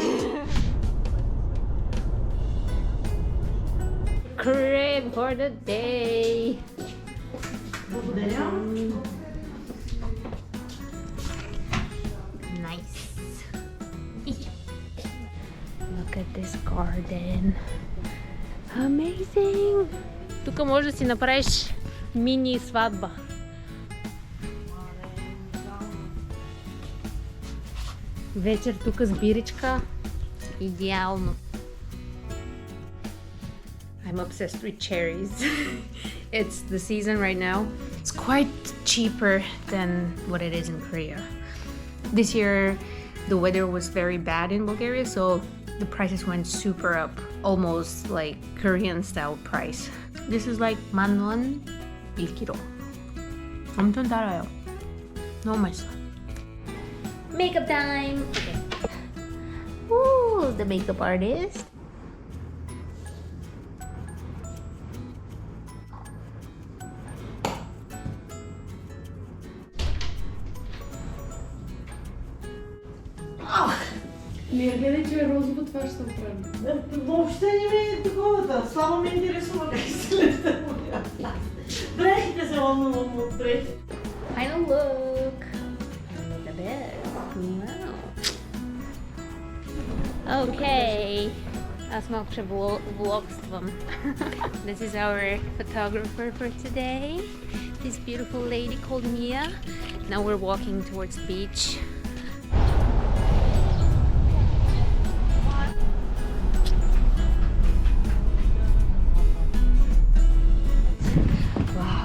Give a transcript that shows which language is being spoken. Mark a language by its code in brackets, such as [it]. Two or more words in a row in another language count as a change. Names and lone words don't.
[en] Crib for the day. Nice. Look at this garden. Amazing. [bg] Тук може да си направиш мини сватба. Вечер тук с биричка. Идеално. [en] I'm obsessed with cherries. It's the season right now. It's quite cheaper than what it is in Korea. This year the weather was very bad in Bulgaria, so the prices went super up, almost like Korean style price. This is like 10,000원 1kg. [ko] 엄청 달아요. 너무 맛있어. [en] Makeup time. Okay. Ooh, the makeup artist. [bg] Не я гледай, че е розово, това ще се оправи. Въобще не ми е такова, само ме интересува как изглежда. Дрехите се вълнувам от дрехи. [en] Final look. The best. Wow. Okay. [bg] Аз малко ще влогствам. [en] This is our photographer for today. This beautiful lady called Mia. Now we're walking towards the beach. Wow.